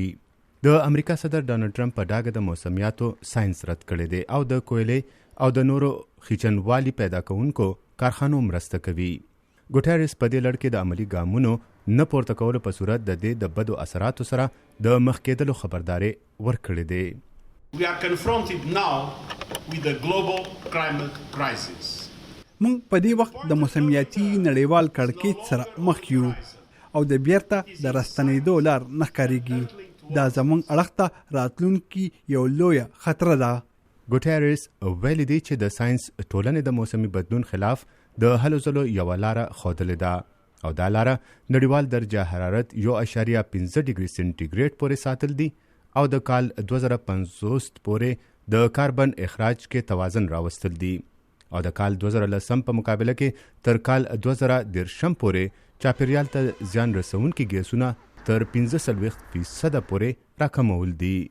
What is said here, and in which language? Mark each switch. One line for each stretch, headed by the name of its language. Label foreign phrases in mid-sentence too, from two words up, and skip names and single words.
Pashto: د امریکا صدر ډانلډ ټرمپ په ډاګه د موسمیاتو ساينس رد کړی دی او د کویلې او د نورو خچنوالي پیدا کوونکو کارخانو مرسته کوي. ګوټېرېس په دې لړ کې د عملي ګامونو نه پورته کولو په صورت د دې د بدو اثراتو سره د مخ کېدلو خبرداري ورکړې دی.
English: We are confronted now with the global climate crisis.
Pashto: مونږ په دې وخت د موسمیاتي نړیوال کړکېچ سره مخ یو او د بیرته د راستنېدو لار نه ښکارېږي. دا زموږ اړخ ته راتلونکي یو لویه خطره ده. گوټېرېس ویلي دی چې د ساينس ټولنې د موسمي بدلون خلاف د هلو ځلو یوه لاره ښودلې ده او دا لاره نړیوال درجه حرارت 1.5
English: degree centigrade
Pashto: پورې ساتل دي او د کال 2050 پورې د کاربن اخراج کې توازن راوستل دي او د کال 2010 په مقابله کې تر کال 2030 پورې چاپیریال ته زیان رسونکي ګیسونه تر 15% پورې راکمول دي.